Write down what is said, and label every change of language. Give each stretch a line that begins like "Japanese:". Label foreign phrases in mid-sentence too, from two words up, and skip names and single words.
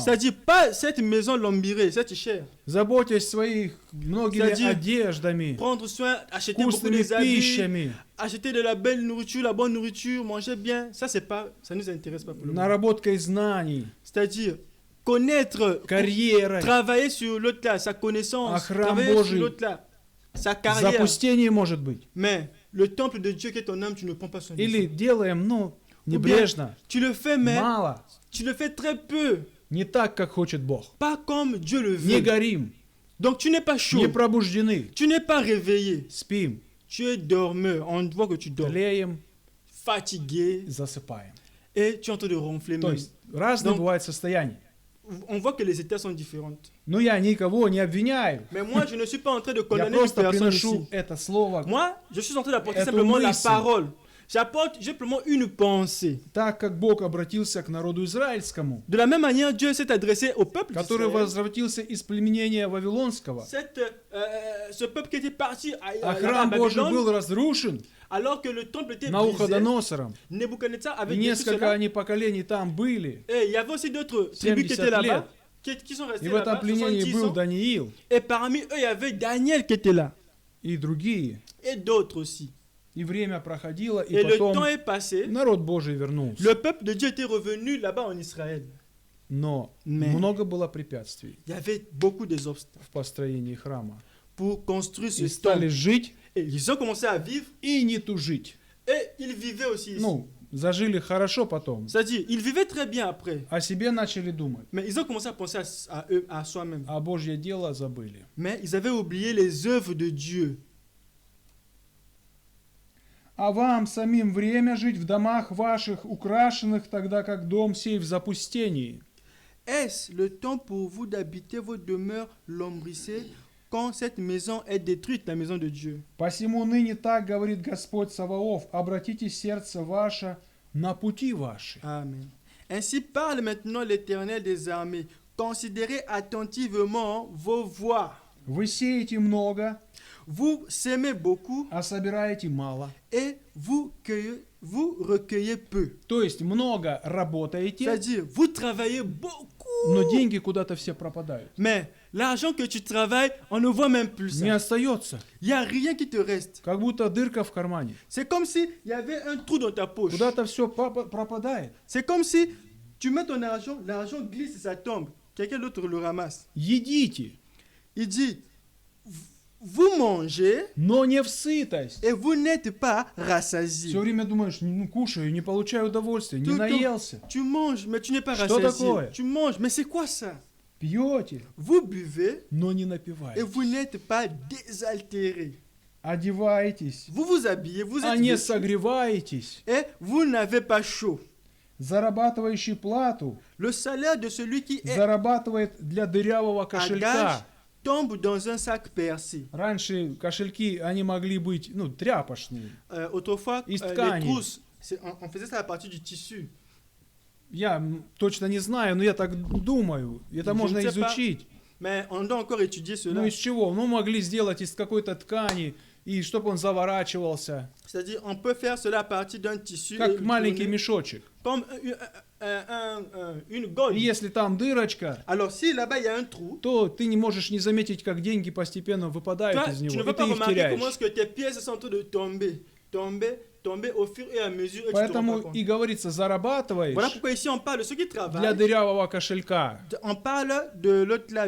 French: C'est-à-dire pas cette maison lombirée, cette chair.
Russian: Заботясь своих многими
French: C'est-à-dire
Russian: одеждами,
French: prendre soin, acheter beaucoup
Russian: вкусными
French: des habits,
Russian: пищами,
French: acheter de la belle nourriture, la bonne nourriture, manger bien. Ça c'est pas, ça nous intéresse pas pour le moment.
Russian: наработкой знаний,
French: C'est-à-dire connaître,
Russian: карьерой,
French: travailler sur l'autre là, sa connaissance,
Russian: А храм
French: travailler
Russian: Божий
French: sur l'autre là, sa carrière.
Russian: запустение может быть.
French: Mais le temple de Dieu qui est ton âme, tu ne prends pas soin de
Russian: Или
French: ça.
Russian: делаем, небрежно,
French: Tu le fais, mais
Russian: мало,
French: tu le fais très peu,
Russian: не так, как хочет Бог.
French: pas comme Dieu le
Russian: Не
French: veut.
Russian: горим,
French: Donc tu n'es pas chaud,
Russian: не пробуждены,
French: tu n'es pas réveillé,
Russian: спим,
French: tu es dormeur, on voit que tu dors,
Russian: тлеем,
French: fatigué,
Russian: засыпаем.
French: et tu es en train de ronfler
Russian: То
French: même.
Russian: есть разные
French: Donc-
Russian: бывают состояния.
French: On voit que les états sont différentes.
Russian: Но я никого не обвиняю.
French: Mais moi, je ne suis pas en train de
Russian: Я
French: condamner une
Russian: просто
French: personne
Russian: приношу
French: ici.
Russian: это слово
French: Moi, je suis en train d'apporter
Russian: Это
French: simplement la
Russian: мысль.
French: parole. J'apporte simplement une pensée.
Russian: так, как Бог обратился к народу израильскому,
French: De la même manière, Dieu s'est adressé au peuple
Russian: который
French: d'Israël.
Russian: возвратился из племенения Вавилонского,
French: Ce peuple qui était parti
Russian: а
French: à
Russian: храм Божий
French: Babylone,
Russian: был разрушен
French: alors que le temple était brisé,
Russian: Навуходоносором,
French: Nebuchadnezzar
Russian: и
French: avait détruit
Russian: несколько
French: cela.
Russian: они поколений там были,
French: Et il y avait aussi d'autres tribus qui 70 étaient là-bas,
Russian: лет.
French: qui sont
Russian: И
French: restés
Russian: в этом
French: là-bas,
Russian: пленении 70 был
French: ans.
Russian: Даниил
French: Et parmi eux, il y avait Daniel qui était là.
Russian: и другие.
French: Et d'autres aussi.
Russian: И время проходило, и
French: Et le
Russian: потом
French: temps est passé.
Russian: народ Божий вернулся.
French: Le peuple de Dieu était revenu là-bas en Israël.
Russian: Но
French: Mais-
Russian: много было препятствий
French: Il y avait beaucoup des obstacles
Russian: в построении храма.
French: pour construire ce
Russian: И стали
French: temple.
Russian: жить
French: Et ils ont commencé à vivre
Russian: и не тужить.
French: et ils vivaient aussi ici.
Russian: Ну, зажили хорошо потом,
French: C'est-à-dire, ils vivaient très bien après.
Russian: о себе начали думать,
French: Mais ils ont commencé à penser à eux, à soi-même.
Russian: а Божье дело забыли.
French: Mais ils avaient oublié les œuvres de Dieu.
Russian: А вам самим время жить в домах ваших, украшенных, тогда как дом сей в запустении.
French: Est-ce le temps pour vous d'habiter vos demeures lombrissées quand cette maison est détruite, la maison de Dieu?
Russian: Посему ныне так говорит Господь Саваоф, обратите сердце ваше на пути ваши.
French: Amen. Ainsi parle maintenant l'Éternel des armées. Considérez attentivement vos voies.
Russian: Вы сеете много,
French: Vous sémez beaucoup
Russian: а собираете мало.
French: et vous recueillez peu.
Russian: То есть много работаете,
French: C'est-à-dire, vous travaillez beaucoup.
Russian: но деньги куда-то все пропадают.
French: Mais l'argent que tu travailles, on ne voit même plus
Russian: Не
French: ça.
Russian: остается,
French: Il n'y a rien qui te reste.
Russian: как будто дырка в кармане.
French: C'est comme s'il y avait un trou dans ta poche.
Russian: Куда-то все пропадает.
French: C'est comme si tu mets ton argent, l'argent glisse et ça tombe. Quelqu'un d'autre le ramasse.
Russian: Едите,
French: Il dit, vous mangez
Russian: но не в сытость.
French: et vous n'êtes pas rassasié.
Russian: Все время думаешь, ну кушаю, не получаю удовольствия, не
French: Tout le temps,
Russian: наелся.
French: tu manges, mais tu n'es pas
Russian: Что
French: rassasié.
Russian: такое?
French: Tu manges, mais c'est quoi ça?
Russian: Пьете,
French: Vous buvez
Russian: но не
French: et
Russian: напиваете.
French: vous n'êtes pas désaltéré.
Russian: Одеваетесь,
French: Vous vous habillez, vous
Russian: а
French: êtes
Russian: не
French: vêtus
Russian: согреваетесь.
French: et vous n'avez pas chaud.
Russian: Зарабатывающий плату
French: Le salaire de celui qui est
Russian: зарабатывает для дырявого
French: à gage
Russian: кошелька.
French: tombe dans un sac percé.
Russian: Раньше кошельки, они могли быть, тряпочные.
French: Autrefois,
Russian: Из
French: les
Russian: ткани.
French: trousses, on faisait ça à partir du tissu.
Russian: Я точно не знаю, но я так думаю. Это
French: Je
Russian: можно
French: ne sais pas.
Russian: изучить.
French: Mais on doit encore étudier cela.
Russian: Ну из чего? Ну могли сделать из какой-то ткани, и чтобы он заворачивался,
French: C'est-à-dire, on peut faire cela à partir d'un tissu et
Russian: как
French: le
Russian: маленький
French: tourner
Russian: мешочек.
French: comme une gaule.
Russian: И если там дырочка,
French: Alors, si là-bas il y a un trou,
Russian: то ты не можешь не заметить, как деньги постепенно выпадают
French: toi,
Russian: из
French: tu ne
Russian: него,
French: vas
Russian: и
French: pas
Russian: ты их
French: remarquer comment
Russian: теряешь.
French: est-ce que tes pièces sont en train de tomber au fur et à mesure et tu te rends pas
Russian: Поэтому
French: compte.
Russian: и говорится, зарабатываешь
French: Voilà pourquoi ici on parle de ceux qui
Russian: для
French: travaillent.
Russian: дырявого кошелька.
French: On parle de l'autre là,